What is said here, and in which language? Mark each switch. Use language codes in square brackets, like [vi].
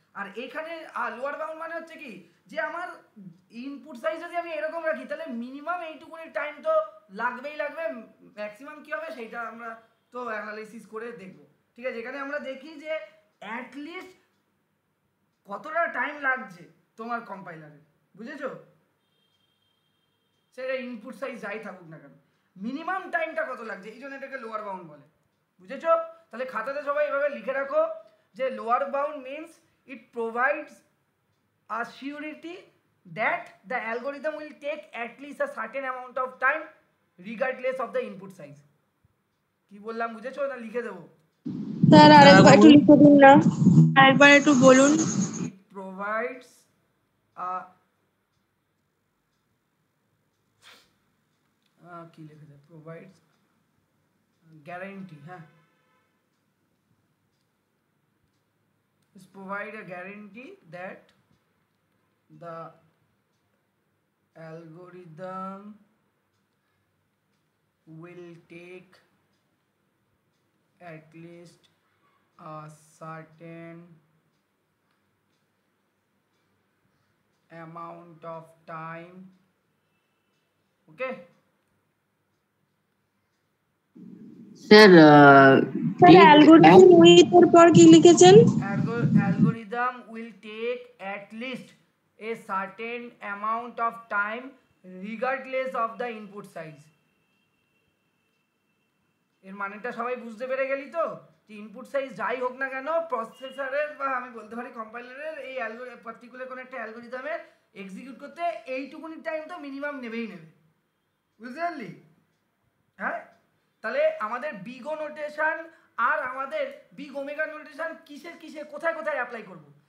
[bn] আর এখানে lower bound মানে হচ্ছে কি যে আমার ইনপুট সাইজ যদি আমি এরকম রাখি তাহলে মিনিমাম এইটুকুনি টাইম তো লাগবেই লাগবে, ম্যাক্সিমাম কি হবে সেটা আমরা তো অ্যানালাইসিস করে দেখব। ঠিক আছে, এখানে আমরা দেখি যে অ্যাট লিস্ট কতটা টাইম লাগছে তোমার কম্পাইলারে, বুঝেছো? সেটা ইনপুট সাইজ যাই থাকুক না কেন মিনিমাম টাইমটা কত লাগছে, এই জন্য এটাকে লোয়ার বাউন্ড বলে। বুঝেছো? তাহলে খাতাতে সবাই এভাবে লিখে রাখো যে [en] Lower bound means it provides a surety that the algorithm will take at least a certain amount of time regardless of the input size. [bn] কি বললাম বুঝেছো না লিখে দেবো? স্যার আরেকবার একটু লিখে দিন না, আরেকবার একটু বলুন। [en] It provides a [bn] কি লিখে দেয়? [en] Provides guarantee, হ্যাঁ, is provide a guarantee that the algorithm will take at least a certain amount of time. Okay, [bn] sir sir algorithm with এর পর কি লিখেছেন? [en] algorithm will take at least a certain amount of time regardless of the input size. [bn] এর মানেটা সবাই বুঝতে পেরে গেলি তো, যে ইনপুট সাইজ যাই হোক না কেন প্রসেসরের বা আমি বলতে পারি কম্পাইলারের এই পার্টিকুলার কোনো একটা অ্যালগরিদমের এক্সিকিউট করতে এইটুকুনি টাইম তো মিনিমাম নেবেই নেবে, বুঝতে পারলি? হ্যাঁ, তাহলে আমাদের বিগো নোটেশন আর আমাদের বিগ ওমেগা নোটেশন কিসে কোথায় কোথায় অ্যাপ্লাই করব?